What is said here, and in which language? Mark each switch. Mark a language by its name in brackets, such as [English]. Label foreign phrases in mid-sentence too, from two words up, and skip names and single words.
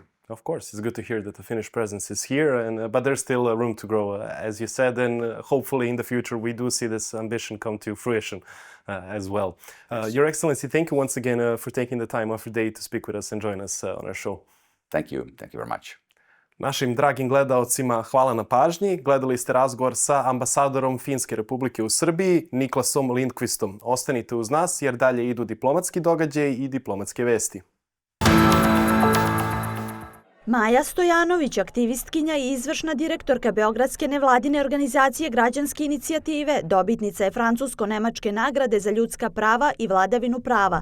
[English] Of course, it's good to hear that the Finnish presence is here, but there's still room to grow, as you said, and hopefully in the future we do see this ambition come to fruition as well. Yes. Your Excellency, thank you once again for taking the time off your day to speak with us and join us on our show. Thank you very much. [Serbian] Našim dragim gledaocima hvala na pažnji. Gledali ste razgovor sa ambasadorom Finske Republike u Srbiji, Niklasom Lindkvistom. Ostanite uz nas jer dalje idu diplomatski događaji i diplomatske vesti. Maja Stojanović, aktivistkinja i izvršna direktorka Beogradske nevladine organizacije Građanske inicijative, dobitnica je Francusko-nemačke nagrade za ljudska prava i vladavinu prava.